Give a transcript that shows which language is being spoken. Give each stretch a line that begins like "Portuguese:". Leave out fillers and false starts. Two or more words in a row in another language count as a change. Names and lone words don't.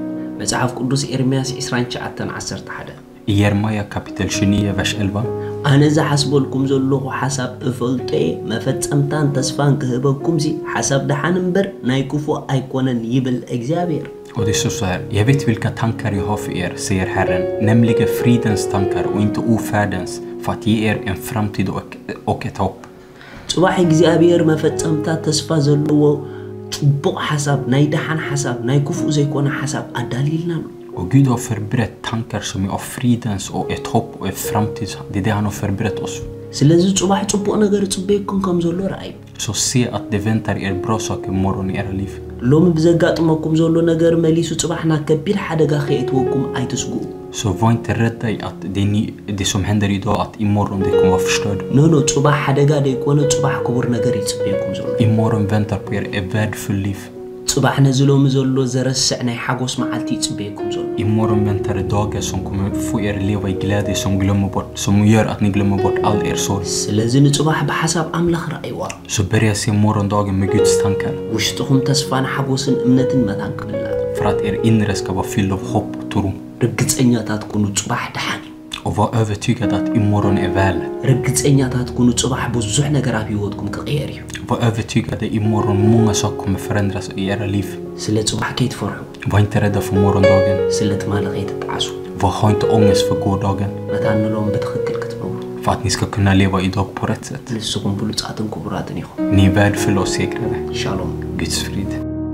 Tigrinya: መጽሓፍ ቅዱስ ኤርምያስ 29:11
Swedish: I Jeremia kapitel 29, vers 11.
Tigrinya: ኣነ ዝሓስበልኩም ዘለኹ ሓሳብ እፈልጦ መፈጸምታን ተስፋን ክህበኩም ሲ ሓሳብ ደሓን እምበር ናይ ክፉእ ኣይኮነን ይብል እግዚአብሔር
Swedish: Och det står så här: jag vet vilka tankar jag har för er, säger Herren, nämligen fridens tankar och inte ofärdens, för att ge er en framtid och ett hopp.
Tigrinya: ጽባሕ እግዚአብሔር መፈጸምታት ተስፋ ዘለዎ ጽቡቕ ሓሳብ ናይ ደሓን ሓሳብ ናይ ክፉእ ዘይኮነ ሓሳብ ኣዳሊልና ኣሎ
Swedish: Och Gud har förberett tankar som är av fridens och ett hopp och ett framtid. Det är det han har förberett oss.
Tigrinya: ስለዚህ ጽባሕ ጽቡቕ ነገር ጽበይኩም ከም ዘሎ ረኣዩ
Swedish: Så se att det väntar er bra saker imorgon i era liv.
Tigrinya: ሎሚ ብዘጋጥመኩም ዘሎ ነገር መሊሱ ጽባሕና ከቢድ ሓደጋ ከየትወኩም ኣይትስጉኡ
Swedish: Så var inte rädda i att det som händer idag, att imorgon det kommer vara förstörd.
Tigrinya: ኖ ጽባሕ ሓደጋ ደይኮነ ጽባሕ ክቡር ነገር ይጽበይኩም ዘሎ
Swedish: Imorgon väntar på er ett värdefullt liv.
Tigrinya: ጽባሕ ነዚ ሎሚ ዘሎ ዘረስዕ ናይ ሓጎስ መዓልቲ ይጽበይኩም ዘሎ
Swedish: Imorgon väntar det dagar som kommer få er leva i glädje, som gör att ni glömmer bort all er sorg.
Tigrinya: ስለዚ ንጽባሕ ብሓሳብ ኣምላኽ ረኣይዋ
Swedish: Så börja se morgondagen med Guds tankar.
Tigrinya: ውሽጥኹም ተስፋን ሓጎስን እምነትን መታን ክብላ
Swedish: För att er inre ska vara fylld av hopp och tro.
Tigrinya: ርግጸኛታት ኩኑ ጽባሕ ደሓን
Swedish: Och var övertygad att imorgon är väl.
Tigrinya: ርግጸኛታት ኩኑ ጽባሕ ብዙሕ ነገር ኣብ ህይወትኩም ክቕየር እዩ
Swedish: Var övertygade imorgon många saker kommer förändras i era liv.
Tigrinya: ስለ ጽባሕ ከይትፈርሑ
Swedish: Var inte rädda för morgondagen.
Tigrinya: ስለ ትማል ከይትጣዓሱ
Swedish: Ha inte ångest för gårdagen.
Tigrinya: መታን ንሎም ብትኽክል ክትነብሩ
Swedish: För att ni ska kunna leva idag på rätt sätt.
Tigrinya: ንስኹም ብሉጻትን ክቡራትን ኢኹም
Swedish: Ni är värdefulla och segrade.
Tigrinya: ሻሎም
Swedish: Guds frid.